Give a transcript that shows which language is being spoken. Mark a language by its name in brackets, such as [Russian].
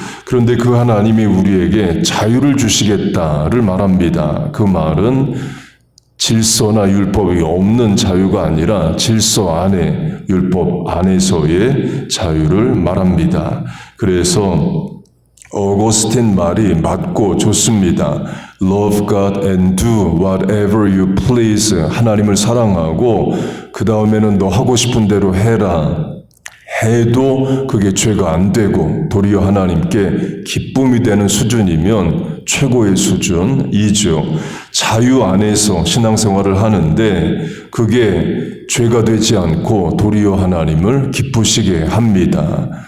[Korean] 그런데 그 하나님이 우리에게 자유를 주시겠다를 말합니다. 그 말은 질서나 율법이 없는 자유가 아니라 질서 안에, 율법 안에서의 자유를 말합니다. 그래서 어거스틴 말이 맞고 좋습니다. [English] Love God and do whatever you please. [Korean] 하나님을 사랑하고 그 다음에는 너 하고 싶은 대로 해라. 해도 그게 죄가 안 되고 도리어 하나님께 기쁨이 되는 수준이면 최고의 수준이죠. 자유 안에서 신앙생활을 하는데 그게 죄가 되지 않고 도리어 하나님을 기쁘시게 합니다.